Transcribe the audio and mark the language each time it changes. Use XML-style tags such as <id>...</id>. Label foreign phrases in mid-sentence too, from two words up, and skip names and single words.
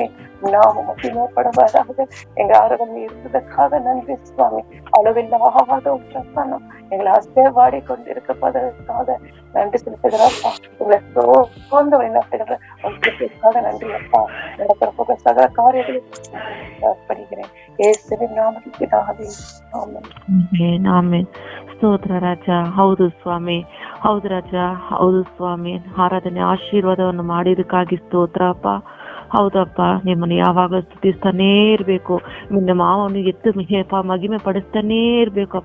<ta>நாம மகிமைப்படுவதாக எங்க ஆரோக்கியம் இருந்ததற்காக நன்றி சுவாமி. அளவில்லாத பிரசன்னம் எங்களை அசைவாடி கொண்டிருப்பதற்காக நன்றி செலுத்துகிறப்பா. உங்களை சோர்ந்த வழிநடத்துகிற நன்றி அப்பா. நடக்கிற சகல காரியங்களும் அர்ப்பணிக்கிறேன்</ta> <kn>ಯೇಸುವಿನ ನಾಮದಲ್ಲಿ ಪಿತಾವೇ, ಆಮೆನ್. ಆಮೆನ್. ಸ್ತೋತ್ರ ರಾಜ. ಹೌದು ಸ್ವಾಮಿ, ಹೌದು ರಾಜ, ಹೌದು ಸ್ವಾಮಿ. ಆರಾಧನೆ ಆಶೀರ್ವಾದವನ್ನು ಮಾಡಿದಕ್ಕಾಗಿ ಸ್ತೋತ್ರ ಅಪ್ಪ. ಹೌದಪ್ಪ, ನಿಮ್ಮನ್ನು ಯಾವಾಗಲೂ ಸ್ತುತಿಸ್ತಾನೇ ಇರ್ಬೇಕು. ನಿನ್ನ ಮಾವನಿಗೆ ಎತ್ತು ಮಗಿಮೆ ಪಡಿಸ್ತಾನೇ ಇರ್ಬೇಕಪ್ಪ.</kn>